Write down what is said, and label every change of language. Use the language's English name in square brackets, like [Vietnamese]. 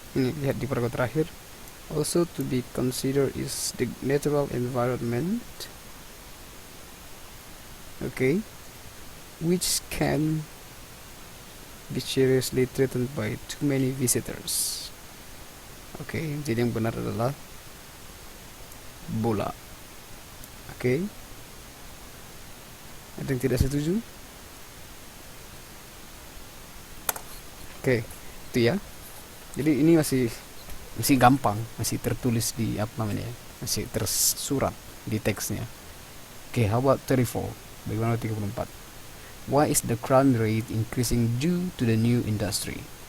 [Indonesian] Ini lihat di paragraf terakhir. [English] Also to be considered is the natural environment. Okay, which can be seriously threatened by too many visitors. [Indonesian] Oke, jadi yang benar adalah bola. Oke. Ada yang tidak setuju? Oke, itu ya. Jadi ini masih gampang, masih tertulis di apa namanya ya, masih tersurat di teksnya. [English] Oke, how about 34? [Indonesian] Bagaimana [English] 34? Why is the crime rate increasing due to the new industry?